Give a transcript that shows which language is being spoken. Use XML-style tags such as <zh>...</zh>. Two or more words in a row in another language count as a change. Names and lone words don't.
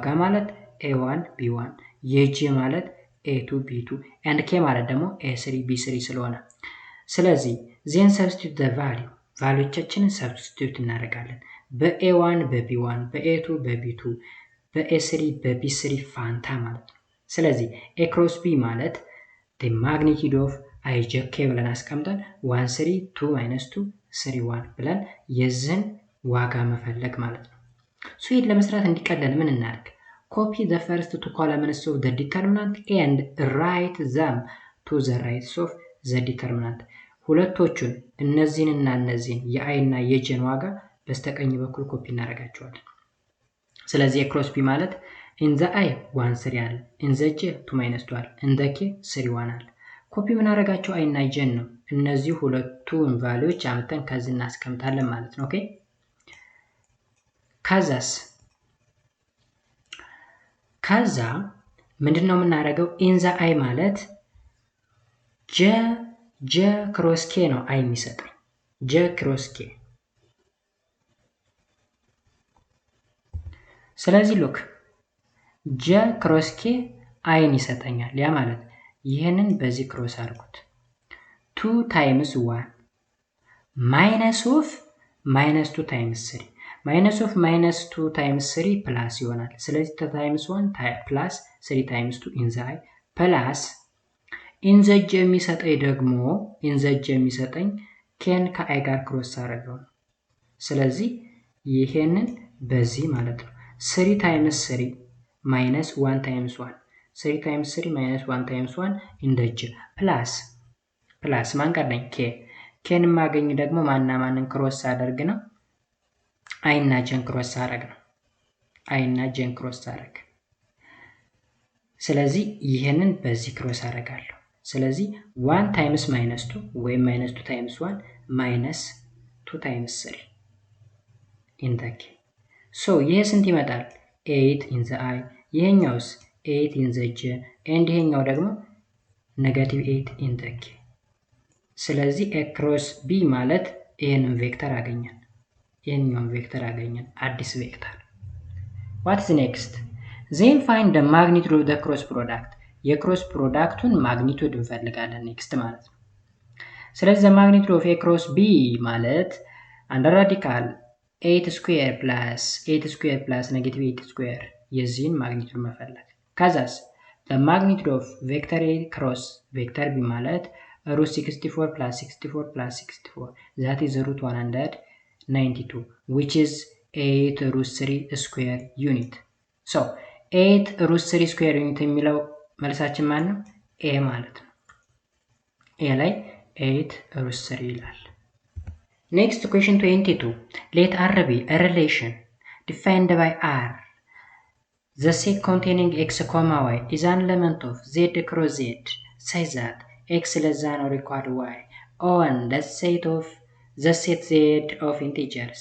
<am>ማለት a1 b1 የj ማለት a2 b2 and k ማለት ደግሞ a3 b3 ስለሆነ ስለዚህ</am> <en>then substitute the value</en> <am>ዎቻችንን substitute እናደርጋለን በa1 በb1 በa2 በb2 በa3 በb3 ፋንታ ማለት ነው ስለዚህ a cross b ማለት</am> <en>the magnitude of ijk</en> <am>ብለን አስቀምጠን 1 3 2 minus 2 3 1 ብለን የዝን ዋጋ መፈለግ ማለት ነው so ይሄን ለመስራት እንዲቀለል ምን እናድርግ</am> <en>copy the first two columns of the determinant</en> <am>and write them to the right of the determinant ሁለቶቹን እነዚህንና እነዚህን የi እና የjን ዋጋ በስተቀኝ በኩል ኮፒ እናደርጋቸዋለን ስለዚህ የክሮስ b ማለት</am> <en>in the i</en> <am>1 3 አለ</am> <en>in the j</en> <am>2 minus 2 አለ</am> <en>in the k</en> <am>3 1 አለ ኮፒ ምን አደረጋቸው i እና j ነው እነዚህ ሁለቱን ቫልዩዎች አምጥተን ከዚህ እናስቀምጣለን ማለት ነው ኦኬ ከዛ ምንድነው የምናደርገው</am> <en>in the i</en> <am>ማለት</am> <en>j cross k</en> <am>ነው i የሚሰጠኝ</am> <en>j cross k</en> <am>ስለዚህ ሉክ</am> <en>j cross k</en> <am>i ይሰጠኛል ያ ማለት ይሄንን በዚህ ክሮስ አድርጉት</am> <en>2 times 1 minus of minus 2 times 3 minus of minus 2 times 3 plus</en> <am>ይሆናል ስለዚህ</am> <en>2 times 1 plus 3 times 2 in the i plus in the j</en> <am>የሚሰጠኝ ደግሞ</am> <en>in the j</en> <am>የሚሰጠኝ ken ከi ጋር ክሮስ አደረገው ስለዚህ ይሄንን በዚህ ማለት ነው</am> <en>3 times 3 minus 1 times 1</en> <am>3 times 3 minus 1 times 1 እንደጅ ፕላስ ማን ቀረኝ ኬን ማገኝ ደግሞ ማንና ማንን ክሮስ አደርግ ነው አይ እና ጄን ክሮስ አደርግ ስለዚህ ይሄንን በዚህ ክሮስ አደርጋለሁ ስለዚህ</am> <en>1 times minus 2 ወይም minus 2 times 1 minus 2 times 3 in the k so</en> <am>ይሄ ስንት ይመጣል</am> <en>8 in the I</en> <am>ይሄኛውስ</am> <en>8 in the j and</en> <am>ይሄኛው ደግሞ</am> <en>-8 in the k</en> <am>ስለዚህ a cross b ማለት ይሄንን ቬክተር አገኘን አዲስ ቬክተር</am> <en>what is next then find the magnitude of the cross product</en> <am>የክሮስ ፕሮዳክቱን ማግኒቱድ እንፈልጋለን next ማለት ነው ስለዚህ</am> <en>the magnitude of a cross b</en> <am>ማለት under</am> <en>radical 8 square plus -8 square</en> <am>የዚህን ማግኒቱድ መፈለግ ከዛስ</am> <en>the magnitude of vector a cross vector b ማለት root 64 plus 64 plus 64 that is root 192 which is 8 root 3 square unit so 8 root 3</en> <am>square unit የሚለው መልሳችን ማን ነው a ማለት ነው a ላይ</am> <en>8 root 3 ይላል next question 22 let R be a relation defined by R the set containing x, y is an element of z cross z such that x less than or equal to y on the set z of integers.</en>